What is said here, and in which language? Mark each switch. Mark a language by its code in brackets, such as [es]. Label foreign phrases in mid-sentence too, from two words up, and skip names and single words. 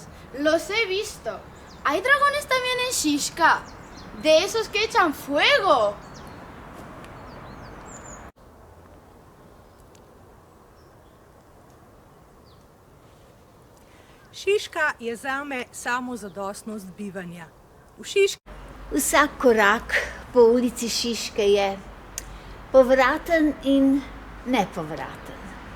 [es] Los he visto. Hay dragones también en Šiška. De esos que echan fuego. [sl] Šiška je zame samozadostnost bivanja. V Šiški Vsak korak po ulici Šiške je povraten in nepovraten.